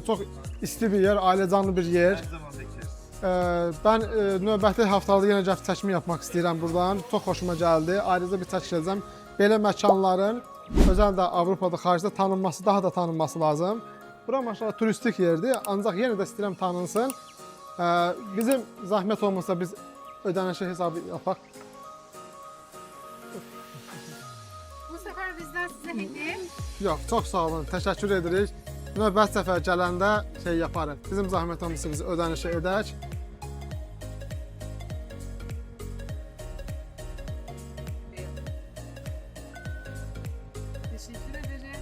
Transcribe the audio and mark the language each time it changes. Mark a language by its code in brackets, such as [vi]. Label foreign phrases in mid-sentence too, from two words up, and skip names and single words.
[az] Çox isti bir yer, ailəcanlı bir yer. Mən növbəti haftalarda yenə gəlib çəkimi yapmaq istəyirəm buradan. Çox xoşuma gəldi. Ayrıca bir çəkiş edəcəm. Belə məkanların özəldə Avropada, xaricdə tanınması, daha da tanınması lazım. Bura maşallah turistik yerdir, ancaq yenə də istəyirəm tanınsın. Bizim zəhmət olmasa biz ödənişi hesabı yapaq. [tr] Bu sefer bizden size hediye. [az] Yox, çox sağ olun, təşəkkür edirik. Növbət səfər gələndə şey yaparıq. Bizim zəhmət olmasa biz ödənişi edək. [tr] Teşekkür ederim.